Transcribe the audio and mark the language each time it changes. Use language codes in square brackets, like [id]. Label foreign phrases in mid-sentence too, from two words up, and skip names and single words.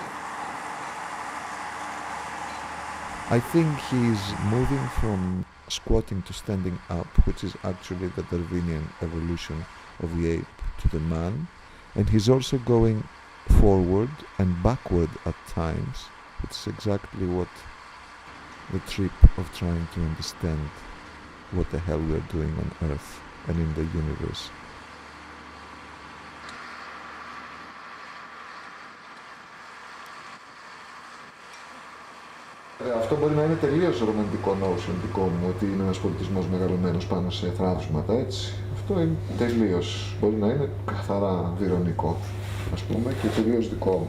[en] I think he's moving from squatting to standing up, which is actually the Darwinian evolution of the ape to the man. And he's also going forward and backward at times. It's exactly what the trip of trying to understand what the hell we're doing on Earth and in the universe. [el] Αυτό μπορεί να είναι τελείως ρομαντικό notion δικό μου, ότι είναι ένας πολιτισμός μεγαλωμένος πάνω σε θράψματα, έτσι. Αυτό είναι τελείως, μπορεί να είναι καθαρά βυρωνικό, ας πούμε, και τελείως δικό μου.